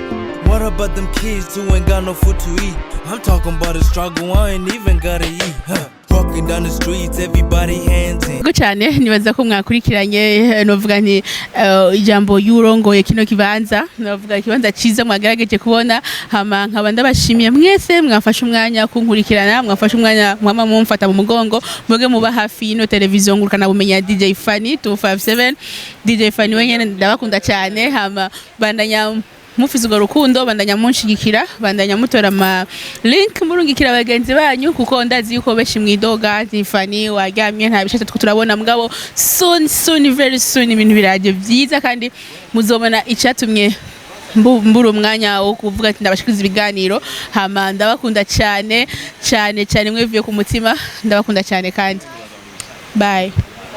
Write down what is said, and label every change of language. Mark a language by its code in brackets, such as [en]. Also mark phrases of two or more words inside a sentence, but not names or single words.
[en] What about them kids who ain't got no food to eat? I'm talking about a struggle, I ain't even gotta eat. Walking down the streets, everybody hands in. [rn] Go cyane nibaza ko mwakurikiranye novuga nti ijambo y'uwurongoye kino kibanza novuga kibanza ciza mwagerageje kubona hama nkaba ndabashimiye mwese mwafashe umwanya kunkurikirana mwafashe umwanya mwama mumfata mu mugongo mwege muba hafi ino televiziyo ngurukana bumenya DJ Fanny 257 DJ Fanny wenyene ndabakunda cyane hama bandanya mufise urwo rukundo bandanya munshigikira bandanya mutora ama link murungikira abagenzi banyu kuko ndazi yuko beshi mwidoga Fanny waryamye nta bishata turabona mugabo [en] soon very soon [rn] ibintu biraje byiza kandi muzobona icatumye mbura umwanya wo kuvuga ati ndabashikiriza ibiganiro hama ndabakunda cyane mwevuye ku mutima ndabakunda cyane kandi bye.